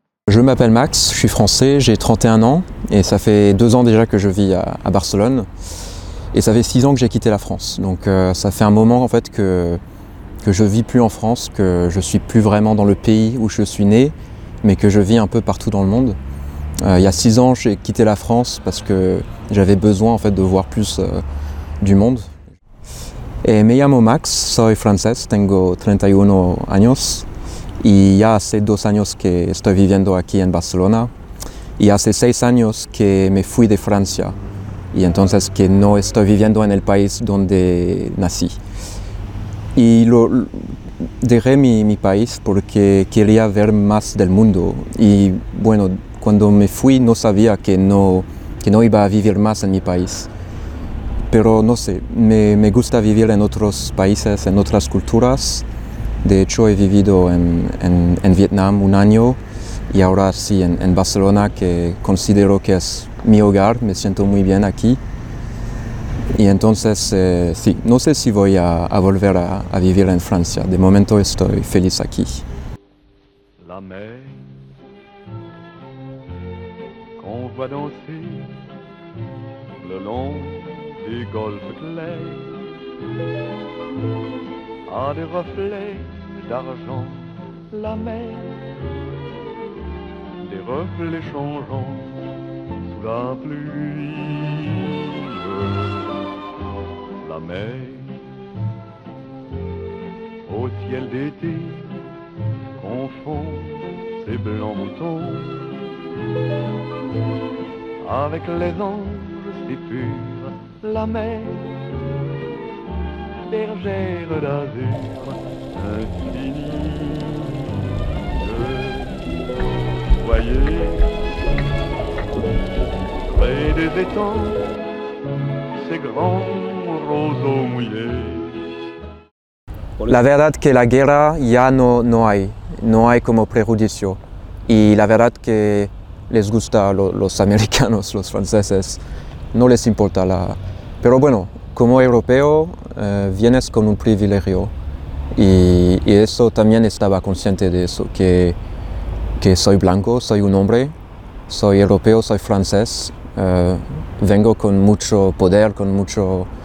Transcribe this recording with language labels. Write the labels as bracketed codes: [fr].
[fr] Je m'appelle Max, je suis français, j'ai 31 ans et ça fait 2 ans déjà que je vis à Barcelone et ça fait 6 ans que j'ai quitté la France. Donc ça fait un moment en fait que je vis plus en France, que je suis plus vraiment dans le pays où je suis né, mais que je vis un peu partout dans le monde. Il y a 6 ans j'ai quitté la France parce que j'avais besoin en fait de voir plus du monde. [es] Et me llamo Max, soy francés, tengo 31 años. Y ya hace 2 años que estoy viviendo aquí en Barcelona y hace 6 años que me fui de Francia y entonces que no estoy viviendo en el país donde nací. Y lo dejé mi país porque quería ver más del mundo y bueno, cuando me fui no sabía que no iba a vivir más en mi país. Pero no sé, me gusta vivir en otros países, en otras culturas. De hecho, he vivido en Vietnam 1 año y ahora sí en Barcelona, que considero que es mi hogar, me siento muy bien aquí. Y entonces, sí, no sé si voy a volver a vivir en Francia, de momento estoy feliz aquí. [fr] La mer, qu'on voit danser, le long des golfes clairs, a des reflets. D'argent, la mer, des reflets changeants sous la pluie. La mer, au ciel d'été, confond ses blancs moutons avec les anges si purs. La mer, bergère d'azur. Vous voyez, près des étangs, ces grands roseaux mouillés. [es] la verdad que la guerra ya no hay como prejuicio. Y la verdad que les gusta a los americanos, los franceses, no les importa la... Pero bueno, como europeo vienes con un privilegio y eso también estaba consciente de eso, que soy blanco, soy un hombre, soy europeo, soy francés, vengo con mucho poder, con mucho...